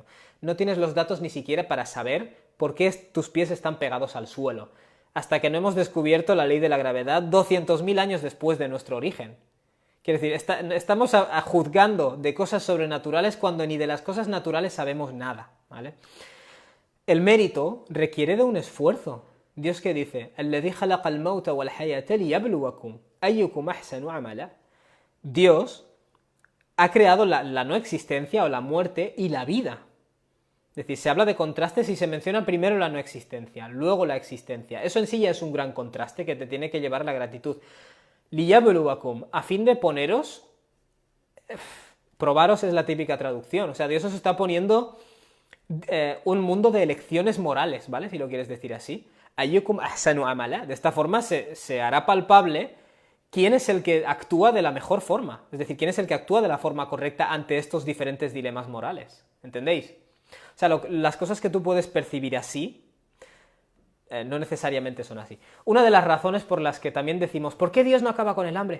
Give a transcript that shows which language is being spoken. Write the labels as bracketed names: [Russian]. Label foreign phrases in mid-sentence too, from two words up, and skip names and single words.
[Spanish] No tienes los datos ni siquiera para saber por qué tus pies están pegados al suelo, hasta que no hemos descubierto la ley de la gravedad 200.000 años después de nuestro origen. Quiero decir, estamos juzgando de cosas sobrenaturales cuando ni de las cosas naturales sabemos nada, ¿vale? El mérito requiere de un esfuerzo. Dios que dice, [Arabic] الذي خلق الموت والحياة ليبلوكم أيكم أحسن عملا. [Spanish] Dios ha creado la no existencia o la muerte y la vida. Es decir, se habla de contrastes y se menciona primero la no existencia, luego la existencia. Eso en sí ya es un gran contraste que te tiene que llevar a la gratitud. Liyabluwakum, a fin de poneros, probaros es la típica traducción. O sea, Dios os está poniendo un mundo de elecciones morales, ¿vale? Si lo quieres decir así. [Arabic] أيكم أحسن عملا. [Spanish] De esta forma se hará palpable quién es el que actúa de la mejor forma. Es decir, quién es el que actúa de la forma correcta ante estos diferentes dilemas morales. ¿Entendéis? O sea, las cosas que tú puedes percibir así, no necesariamente son así. Una de las razones por las que también decimos, ¿por qué Dios no acaba con el hambre?